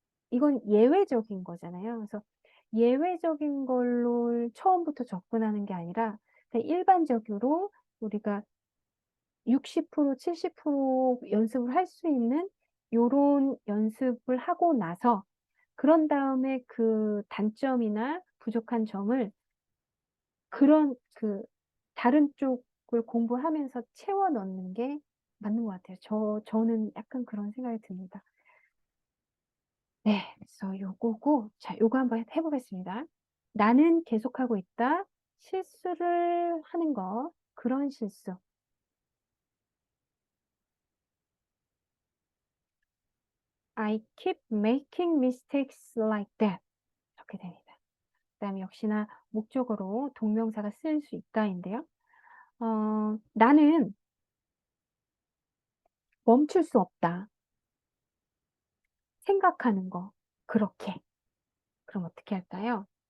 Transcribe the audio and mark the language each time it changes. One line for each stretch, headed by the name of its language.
Korean: 이건 예외적인 거잖아요. 그래서 예외적인 걸로 처음부터 접근하는 게 아니라 그냥 일반적으로 우리가 60%, 70% 연습을 할 수 있는 요런 연습을 하고 나서 그런 다음에 그 단점이나 부족한 점을 그 다른 쪽을 공부하면서 채워 넣는 게 맞는 것 같아요. 저는 약간 그런 생각이 듭니다. 네, 그래서 요거고, 자, 요거 한번 해보겠습니다. 나는 계속하고 있다. 실수를 하는 거, 그런 실수.
English: I keep making mistakes like that.
Korean: 이렇게 됩니다. 그 다음에 역시나 목적어로 동명사가 쓸 수 있다인데요. 나는 멈출 수 없다. 생각하는 거, 그렇게. 그럼 어떻게 할까요?